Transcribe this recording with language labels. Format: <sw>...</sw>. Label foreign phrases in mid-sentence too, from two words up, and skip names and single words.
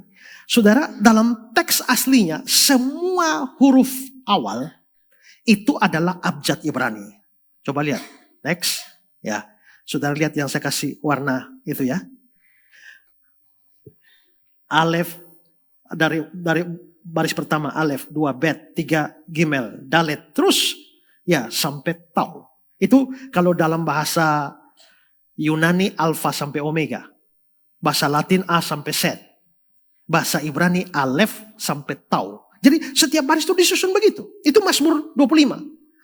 <id>Saudara, dalam teks aslinya semua huruf awal itu adalah abjad Ibrani. Coba lihat. Next. Ya. Saudara lihat yang saya kasih warna itu ya. Alef dari baris pertama alef, 2 bet, 3 gimel, dalet, terus ya sampai tau. Itu kalau dalam bahasa Yunani alfa sampai omega. Bahasa Latin A sampai Z. Bahasa Ibrani alef sampai tau. Jadi setiap baris itu disusun begitu. Itu Mazmur 25.</id>